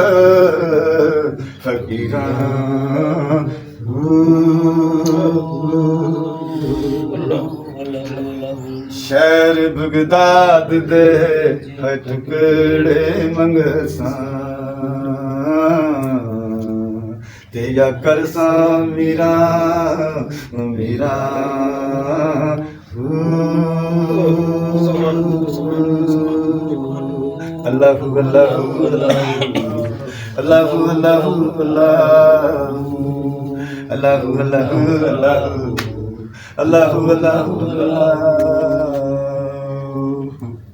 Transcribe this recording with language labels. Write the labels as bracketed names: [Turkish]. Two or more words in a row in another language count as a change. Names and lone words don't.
[Punjabi] فقیرا شہر بغداد دے ٹکڑے منگسا تے یا کرسا میراں میراں [Arabic] الله الله الله الله الله الله الله الله الله الله